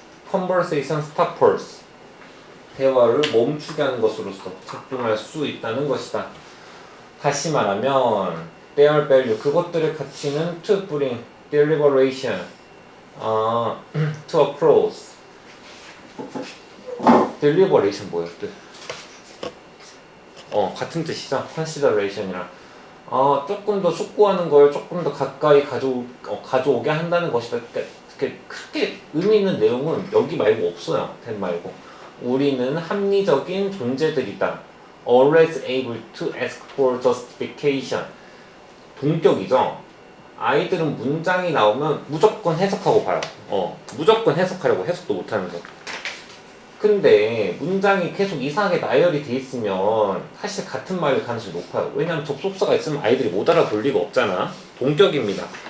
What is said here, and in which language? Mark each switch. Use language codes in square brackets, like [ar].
[en] conversation stoppers, [ko] 대화를 멈추게 하는 것으로서 작동할 수 있다는 것이다. 다시 말하면 [en] their value, [ko] 그것들의 가치는 [en] to bring deliberation to a close. [ko] deliberation 뭐예요? 같은 뜻이죠. consideration이랑 조금 더 숙고하는 걸 조금 더 가까이 가져오게 한다는 것이다. 그렇게 의미 있는 내용은 여기 말고 없어요. 된 말고. 우리는 합리적인 존재들이다. [en] Always able to ask for justification. [ko] 동격이죠. 아이들은 문장이 나오면 무조건 해석하고 봐요. 무조건 해석하려고 해석도 못하면서. 근데 문장이 계속 이상하게 나열이 돼 있으면 사실 같은 말일 가능성이 높아요. 왜냐하면 접속사가 있으면 아이들이 못 알아볼 리가 없잖아. 동격입니다.